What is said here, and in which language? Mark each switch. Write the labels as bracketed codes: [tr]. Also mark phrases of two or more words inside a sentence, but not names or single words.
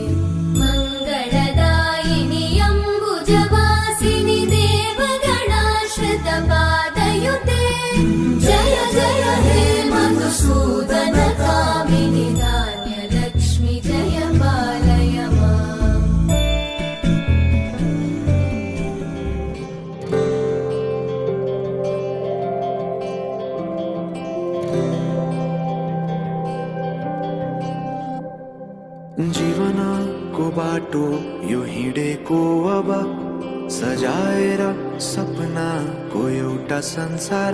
[sa] मङ्गलदायिनि अम्बुजवासिनि देवगणाश्रितपादयुते। जय जय हे मधुसूदन कामिनि धान्यलक्ष्मि जय पालय माम्। [ne] जीवनको बाटो यो हिँडेको अब, सजाएर सपनाको एउटा संसार।